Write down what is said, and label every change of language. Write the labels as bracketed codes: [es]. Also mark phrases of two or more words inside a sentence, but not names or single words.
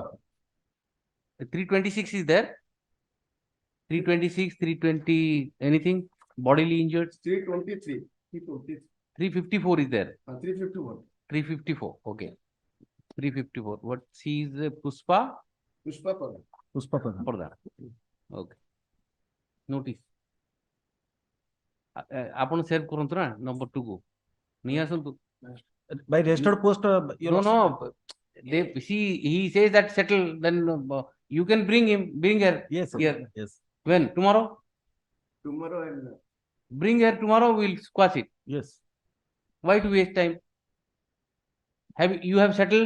[en] 326 is there? 326, 320, anything? Bodily injured? 323. 354 is there? 351. 354, okay. 354. What she is Pushpa? Pushpa Pradhan. Pushpa Pradhan. Okay. Notice. [or] ଆପଣ ସେଭ୍ କରନ୍ତୁ ନା number 2 କୁ ନେଇ ଆସନ୍ତୁ. [en] By registered post, No, no. They see he says that settle, then you can bring her. Yes, sir. Here. Yes. When? Tomorrow? Tomorrow and Bring her tomorrow, we'll squash it. Yes. Why to waste time? You have settled?